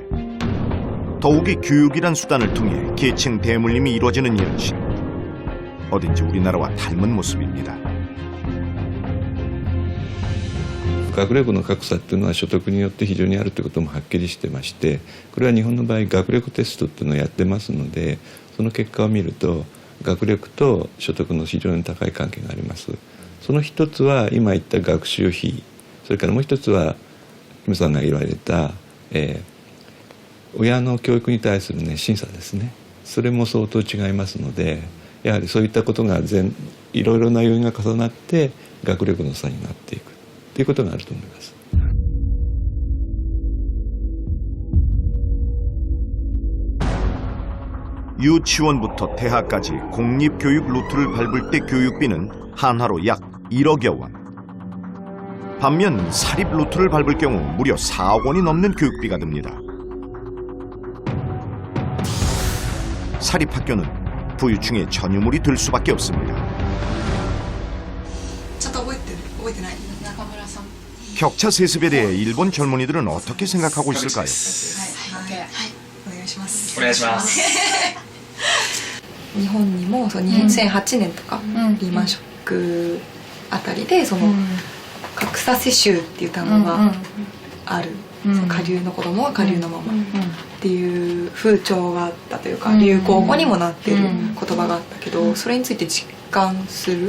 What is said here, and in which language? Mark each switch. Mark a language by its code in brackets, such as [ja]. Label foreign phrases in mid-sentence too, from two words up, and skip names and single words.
[ko] 더욱이 교육이란 수단을 통해 계층 대물림이 이루어지는 현실. 어딘지 우리나라와 닮은 모습입니다. [ja] 学力の格差っていうのは所得によって非常にあるということもはっきりしてまして、これは日本の場合学力テストっていうのをやってますので、その結果を見ると学力と所得の非常に高い関係があります。その一つは今言った学習費、それからもう一つはキムさんが言われた、親の教育に対する、審査ですね。それも相当違いますので、やはりそういったことがいろいろな要因が重なって学力の差になっていくということがあると思います。 [ko] 유치원부터 대학까지 공립교육 루트를 밟을 때 교육비는 한화로 약 1억여 원. 반면 사립 루트를 밟을 경우 무려 4억 원이 넘는 교육비가 듭니다. 사립학교는 부유층의 전유물이 될 수밖에 없습니다. 격차 세습에 대해 일본 젊은이들은 어떻게 생각하고 있을까요? [ja] 日本にも2008年とかリーマンショックあたりでその格差世襲っていう単語がある、下流の子供は下流のままっていう風潮があったというか、流行語にもなってる言葉があったけど、それについて実感する？